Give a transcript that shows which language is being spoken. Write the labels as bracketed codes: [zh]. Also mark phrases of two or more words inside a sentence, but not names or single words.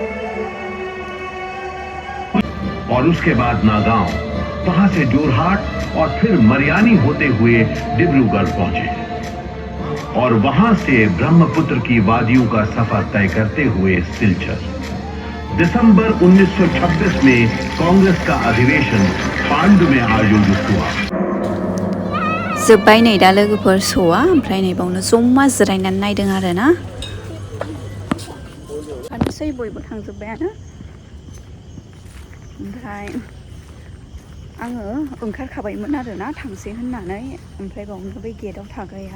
[hi] और उसके बाद नागांव वहां से जोरहाट और फिर मरियानी होते हुए डिब्रूगढ़ पहुंचे और वहां से ब्रह्मपुत्र की वादियों का सफर तय करते हुए सिलचर। दिसंबर 1926 में कांग्रेस का अधिवेशन पांडु में आयोजित हुआ। [brx] जोब्बाय नै दा लोगोफोर श'आ ओमफ्राय नै बावनो जमा जिरायनानै नायदों आरोना आनोसै बयबो थांजोब्बायानो ओमफ्राय आङो ओंखारखाबायमोन आरोना थांसै होननानै ओमफ्राय बावनो बै गेटआव थाग्राया